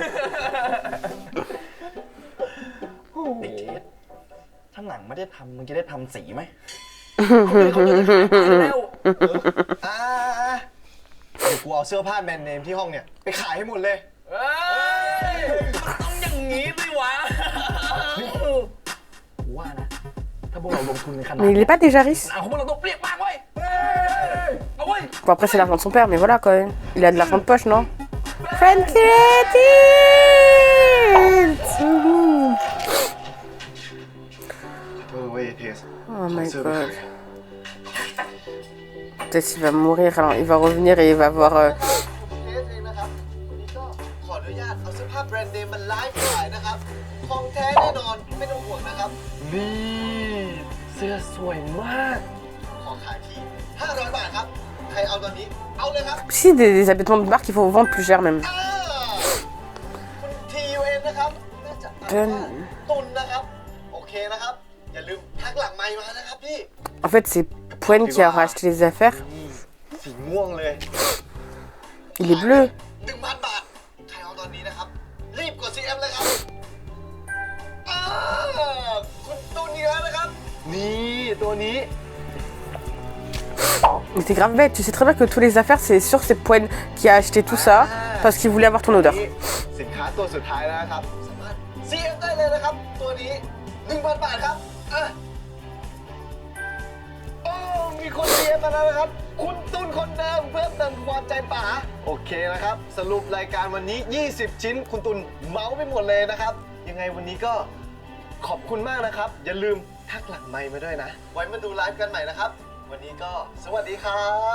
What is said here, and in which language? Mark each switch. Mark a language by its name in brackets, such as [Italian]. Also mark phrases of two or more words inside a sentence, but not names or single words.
[Thai] ไอ้เทสถ้าหนังไม่ได้ทำมึงจะได้ทำสีไหม เขาจะขายไปแล้ว อ่าเดี๋ยวกูเอาเสื้อผ้าแบรนด์เนมที่ห้องเนี่ย ไปขายให้หมดเลย เอ้ยมันต้องอย่างนี้สิวะว่านะ ถ้าพวกเราลงทุนในขนาด [French] Mais il est pas déjà riche. [Thai] เอาของพวกเราต้องเปรี้ยงมากเว้ยเอาเว้ย [French] Bon, après, c'est l'argent de son père, mais voilà, quand même. Il a de l'argent de poche, non? [English] Frankie! Oh my god. [French] Peut-être qu'il va mourir, alors il va revenir et il va voir... [Thai] เทสเองนะครับวันนี้ก็ขออนุญาตเอาเสื้อผ้าแบรนด์เนมมาไลฟ์ขายนะครับ ของแท้แน่นอนไม่ต้องห่วงนะครับ นี่เสื้อสวยมาก ขอขายที่500 บาทครับ ใครเอาตอนนี้ เอาเลยครับ [French] Si, des habitements de marque, il faut vendre plus cher, même. [Thai] อ่าคุณทียูเอ็นนะครับน่าจะ ตุนนะครับ โอเคนะครับ อย่าลืมทักหลังไมค์มานะครับพี่ [French] En fait, c'est Pwen qui a racheté les affaires. [Thai] สีม่วงเลย [French] Il est bleu. [Thai] 1,000 บาท ใครเอาตอนนี้นะครับ รีบกด CM เลยครับอ่าคุณตุนเยอะนะครับ นี่ตัวนี้ [French] Mais c'est grave bête, tu sais très bien que toutes les affaires, c'est sûr que c'est Pwen qui a acheté tout ça parce qu'il voulait avoir ton odeur. [Thai] สินค้าตัวสุดท้ายแล้วนะครับ สามารถ CM ได้เลยนะครับ ตัวนี้ 1,000 บาทครับอ่ะโอ้มีคน CM มาแล้วนะครับ คุณตุนคนเดิมเพิ่มเติมความใจป๋าโอเคนะครับ สรุปรายการวันนี้ 20 ชิ้น คุณตุนเมาไปหมดเลยนะครับ ยังไงวันนี้ก็ขอบคุณมากนะครับ อย่าลืมทักหลังไมค์มาด้วยนะ ไว้มาดูไลฟ์กันใหม่นะครับ วันนี้ก็สวัสดีครับ